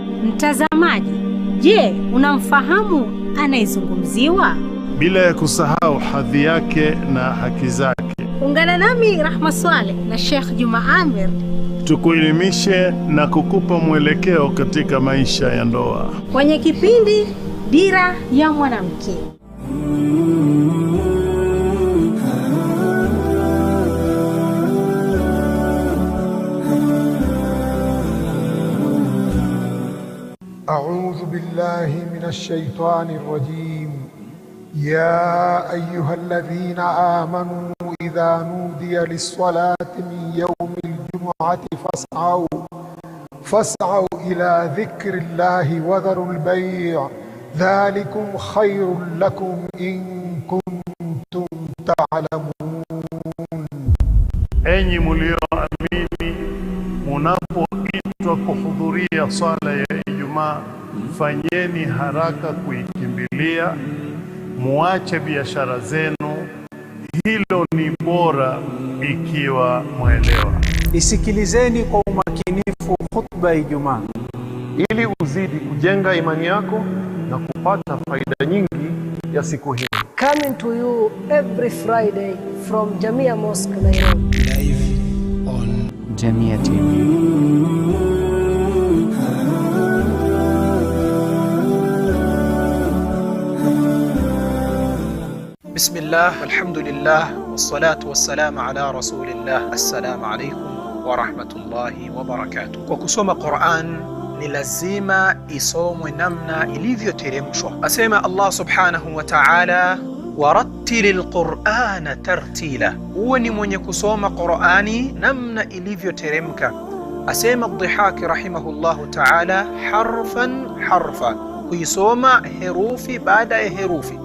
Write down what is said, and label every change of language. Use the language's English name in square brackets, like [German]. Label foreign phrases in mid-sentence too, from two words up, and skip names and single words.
[Swahili] Mtazamaji, je, unamfahamu anayezungumziwa? Bila ya kusahau hadhi yake na haki zake. Ungana nami Rahma Swaleh na Sheikh Juma Amir, tukuelimishe na kukupa mwelekeo katika maisha ya ndoa kwenye kipindi Dira ya Mwanamke. [Arabic] أعوذ بالله من الشيطان الرجيم. يا أيها الذين آمنوا إذا نودي للصلاة من يوم الجمعة فاسعوا إلى ذكر الله وذروا البيع ذلكم خير لكم إن كنتم تعلمون. [Swahili] Enyi mlioamini, munapoitwa kuhudhuria swala ya Ijumaa, fanyeni haraka kuikimbilia, muache biashara zenu. Hilo ni bora ikiwa mwelewa. Isikilizeni kwa umakinifu khutba ya Ijumaa ili uzidi kujenga imani yako na kupata faida nyingi ya siku hii. [English] Coming to you every Friday from Jamia Mosque, Nairobi. live on JamiaTV. [Arabic] بسم الله والحمد لله والصلاة والسلام على رسول الله. السلام عليكم ورحمة الله وبركاته. [Swahili] Kwa kusoma Qur'an ni lazima isomwe namna ilivyoteremshwa. Asema Allah [Arabic] سبحانه وتعالى, ورتل القرآن ترتيلا, [Swahili] uwe ni mwenye kusoma Qur'ani namna ilivyoteremka. Asema Ad-Dhihaki [Arabic] رحمه الله تعالى, حرفا حرفا, [Swahili] kuisoma herufi baada ya herufi.